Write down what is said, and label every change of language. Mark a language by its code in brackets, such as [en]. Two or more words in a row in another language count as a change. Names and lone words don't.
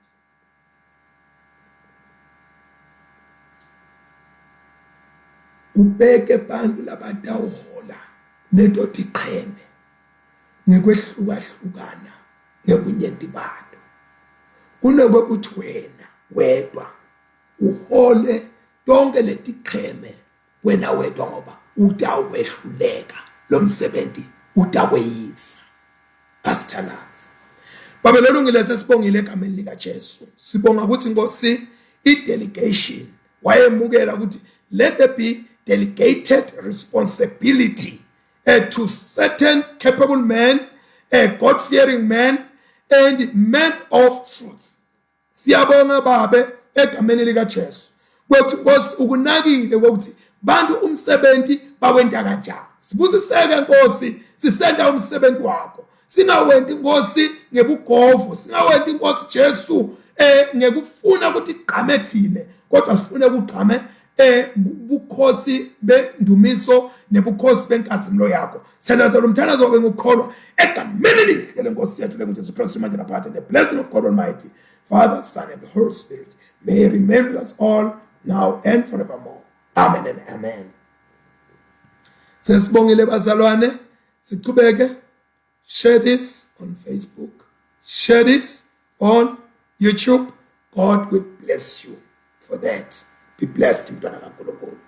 [ss] ubeke bantu labatawuhola leto tiqheme ngekwehlukahlukana ngebunyenti bato, kunokuthi wena wedwa uhole tonke letiqheme wena wedwa, ngoba utawehluleka lo msebenzi utakweyisa. Asithandaze. Baba lelungile sesibongile egameni lika Jesu. Sibonga ukuthi Nkosi i-delegation wayemukela ukuthi [en] let there be delegated responsibility to certain capable men, God-fearing men and men of truth. [ss] Siyabonga babe egameni lika Jesu ukuthi Nkosi ukunakile ukuthi bantu umsebenzi bawenta kanjani. Sibuziseke Nkosi, sisenda umsebenzi wakho. Singawendi Nkosi ngebugovu, singawendi Nkosi Jesu ngekufuna ukuthi igqame thine, kodwa sifune ukugqame bukhosi bendumiso nebukhosi benkazimulo yakho. Sithandazela umthandazo wabe ngukholwa egameni lihle lenkosi yethu leNkosi Kristu manje naphakade. [en] The blessing of God Almighty, Father, Son and Holy Spirit may remain with us all now and forevermore. Amen and amen. [ss] Sesibongile bazalwane, siqhubeke. [en] Share this on Facebook. Share this on YouTube. God will bless you for that. Be blessed.